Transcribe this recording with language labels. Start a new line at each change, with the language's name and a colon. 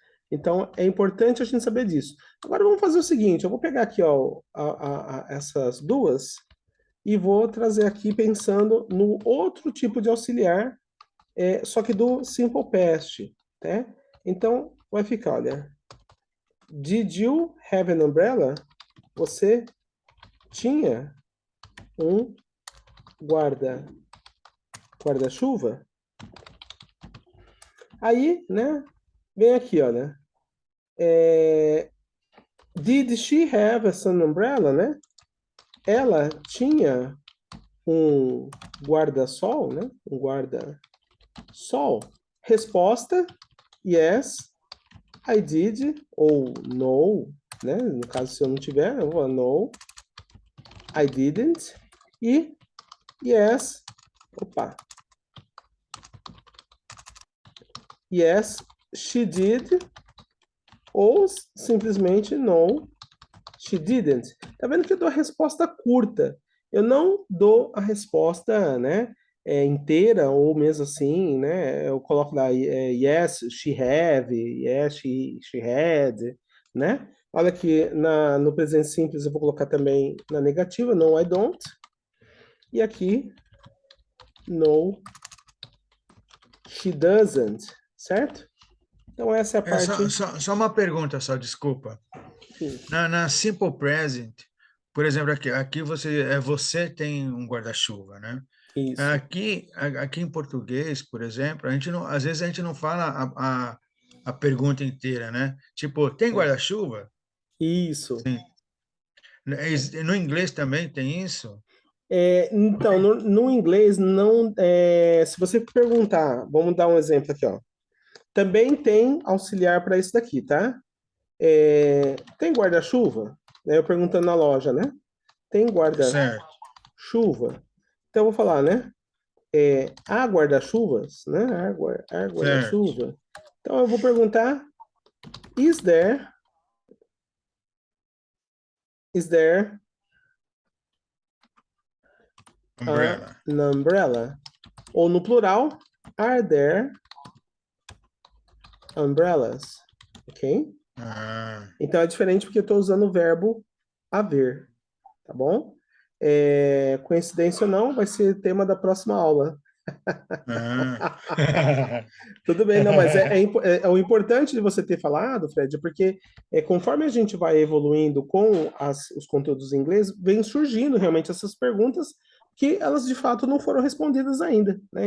Portuguese: Então, é importante a gente saber disso. Agora, vamos fazer o seguinte, eu vou pegar aqui ó, essas duas e vou trazer aqui pensando no outro tipo de auxiliar, só que do Simple Past, né? Então, vai ficar, olha,
English: did you have an umbrella?
Portuguese: Você tinha um guarda-chuva? Aí, né, vem aqui, olha,
English: did she have a sun umbrella,
Portuguese: né? Ela tinha um guarda-sol, né? Um guarda-sol. Resposta:
English: yes, I did,
Portuguese: ou no, né? No caso, se eu não tiver, eu vou no,
English: I didn't.
Portuguese: E yes, opa.
English: Yes, she did,
Portuguese: ou simplesmente
English: no, she didn't.
Portuguese: Tá vendo que eu dou a resposta curta? Eu não dou a resposta, né, inteira, ou mesmo assim, né? Eu coloco lá,
English: yes, she have, yes, she had,
Portuguese: né? Olha aqui, no presente simples eu vou colocar também na negativa,
English: no, I don't.
Portuguese: E aqui,
English: no, she doesn't,
Portuguese: certo? Então essa é a parte... Só uma pergunta, só, desculpa. Sim, Na Simple Present, por exemplo, aqui você tem um guarda-chuva, né? isso. Aqui em português, por exemplo, às vezes a gente não fala a pergunta inteira, né? Tipo, tem É. guarda-chuva? Isso. Sim. No inglês também tem isso? Então, no inglês, não. Se você perguntar, vamos dar um exemplo aqui, ó. Também tem auxiliar para isso daqui, tá? Tem guarda-chuva? Eu perguntando na loja, né? Tem Certo, guarda-chuva? Então, eu vou falar, né? Há guarda-chuvas, né? Há certo. guarda-chuva. Então, eu vou perguntar:
English: is there, is there Umbrella. an umbrella?
Portuguese: Ou no plural,
English: are there umbrellas, ok? Ah,
Portuguese: Então é diferente porque eu estou usando o verbo haver, tá bom? Coincidência ou não, vai ser tema da próxima aula. ah. Tudo bem, não, mas o importante de você ter falado, Fred, é porque conforme a gente vai evoluindo com os conteúdos em inglês, vem surgindo realmente essas perguntas que elas de fato não foram respondidas ainda, né?